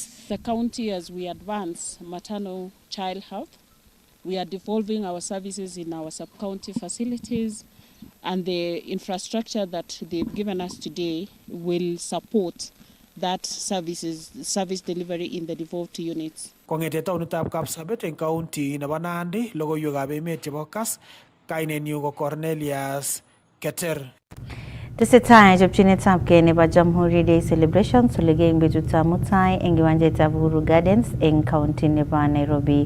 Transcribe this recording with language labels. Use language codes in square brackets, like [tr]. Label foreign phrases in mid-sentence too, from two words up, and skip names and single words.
[en] with the county as we advance maternal child health. We are devolving our services in our sub-county facilities, and the infrastructure that they've given us today will support that service delivery in the devolved units. [kln] Kongete taonitab Kapsabet eng county nebo Nandi, logoiwekab emet chebo Kass, kainenyu ko Cornelius Keter. Tesetai chopchinetabgei nebo Jamhuri Day celebrations olegei eng betutab mutai eng kiwanjetab Uhuru Gardens eng county nebo Nairobi.